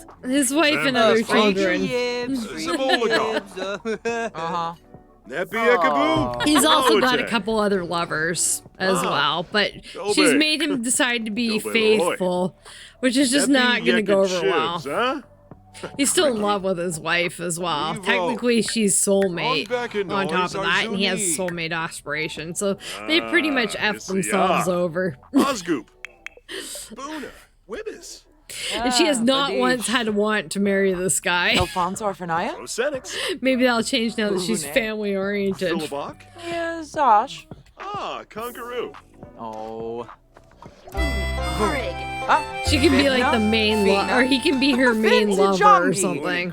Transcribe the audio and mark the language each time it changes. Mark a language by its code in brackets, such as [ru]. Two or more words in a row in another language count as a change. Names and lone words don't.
[en] His wife and other children. He's also got a couple other lovers as well, but she's made him decide to be faithful, which is just not going to go over well. He's still in love with his wife as well. Technically, she's soulmate on top of that, and he has soulmate aspiration, so they pretty much F themselves over. Osgoop. Boona. Wibbis. And she has not once had a want to marry this guy. Alfonso Orfanaya? Rosenix. Maybe that'll change now that she's family oriented. Philibok. Yeah, Zosh. Congaroo. Oh. She can be like the main or he can be her main lover or something.